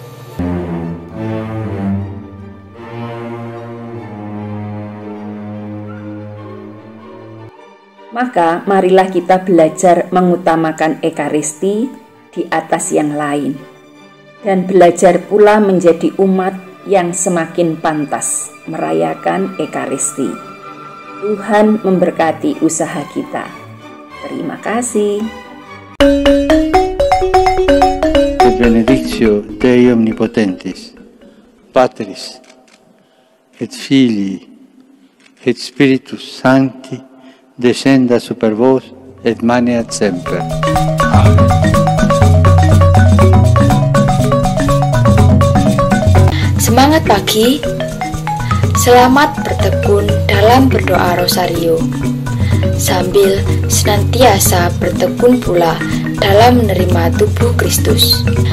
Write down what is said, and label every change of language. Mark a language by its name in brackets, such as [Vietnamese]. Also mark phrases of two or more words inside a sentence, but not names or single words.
[Indonesian] Maka marilah kita belajar mengutamakan Ekaristi di atas yang lain, dan belajar pula menjadi umat yang semakin pantas merayakan Ekaristi. Tuhan memberkati usaha kita. Terima kasih. [Latin] Benedictio Dei Omnipotentis, Patris et Filii et Spiritus Sancti, descenda super vos et maneat semper. Amen. [Indonesian] Semangat pagi, selamat bertekun dalam berdoa rosario, sambil senantiasa bertekun pula dalam menerima tubuh Kristus.